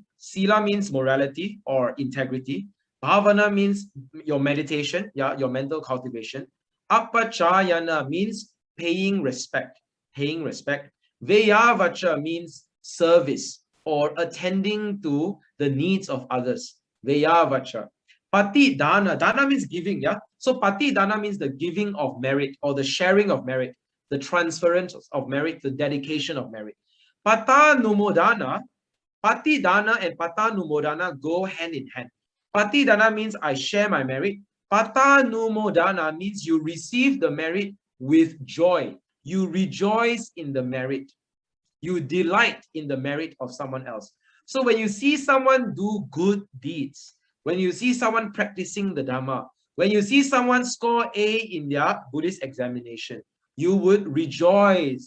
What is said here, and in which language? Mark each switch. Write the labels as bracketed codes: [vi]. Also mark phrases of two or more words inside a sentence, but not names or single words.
[en] Sila means morality or integrity. Bhavana means your meditation, yeah, your mental cultivation. Apachayana means paying respect. Paying respect. Veyavacha means service or attending to the needs of others. Veyavacha. [pi] Pati dana. [en] Dana means giving, yeah? So [pi] pati dana [en] means the giving of merit or the sharing of merit, the transference of merit, the dedication of merit. [pi] Pata numodana, pati dana [en] and [pi] pata numodana [en] go hand in hand. [pi] Pati dana [en] means I share my merit. [pi] Pata numodana [en] means you receive the merit with joy. You rejoice in the merit. You delight in the merit of someone else. So when you see someone do good deeds, when you see someone practicing the Dhamma, when you see someone score A in their Buddhist examination, you would rejoice.